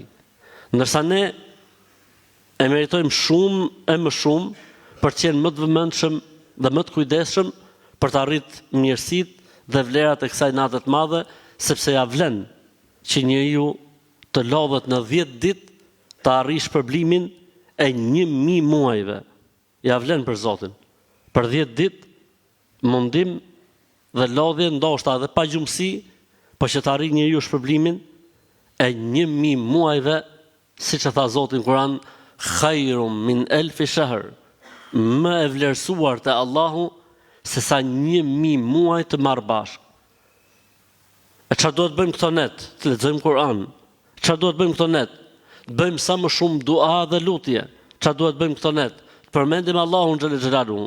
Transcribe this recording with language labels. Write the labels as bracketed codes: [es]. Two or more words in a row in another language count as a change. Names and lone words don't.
[sq] Ndërsa ne e meritojmë shumë e më shumë për të qenë më të vëmendshëm dhe më të kujdesshëm për të arritur mirësitë dhe vlerat e kësaj nate të madhe, sepse ja vlen që njeriu të lodhet në 10 ditë të arrish shpërblimin e 1000 muajve. Ja vlen për Zotin. Për 10 ditë mundim dhe lodhje ndoshta edhe pa gjumësi, po që të arrijë njeriu shpërblimin e 1000 muajve, siç e tha Zoti në Kur'an, [ar] خير من ألف شهر, [sq] më e vlerësuar te Allahu se sa 1000 muaj të marrë bashkë. E çfarë duhet bëjmë këto net? Të lexojmë Kur'an. Çfarë duhet bëjmë këto net? Të bëjmë sa më shumë dua dhe lutje. Çfarë duhet bëjmë këto net? Të përmendim Allahun [ar] جل جلاله.